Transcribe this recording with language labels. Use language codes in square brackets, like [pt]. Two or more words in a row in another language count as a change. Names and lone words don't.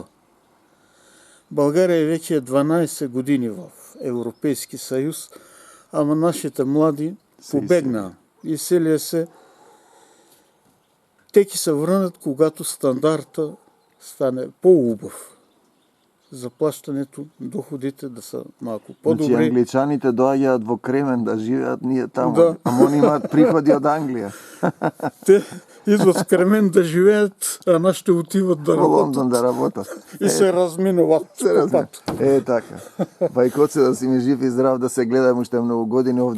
[bg] България вече е 12 години в Европейски съюз, ама нашите млади побегна. Изселия се. Теки се върнат, когато стандарта стане по-убав. Заплащането, доходите да са малко по-добри. [mk] Значи англичаните доаѓаат во Кремен да живеат, ние таму. Да. Ама они имаат приходи од Англија. [bg] Те идват в Кремен да живеят, а нашите отиват да [mk] Во Лондон [bg] работят. [mk] да работат. [bg] И се разминуват. Така. [mk] Бајкоце, да си ми жив и здрав, да се гледаме уште многу години овде.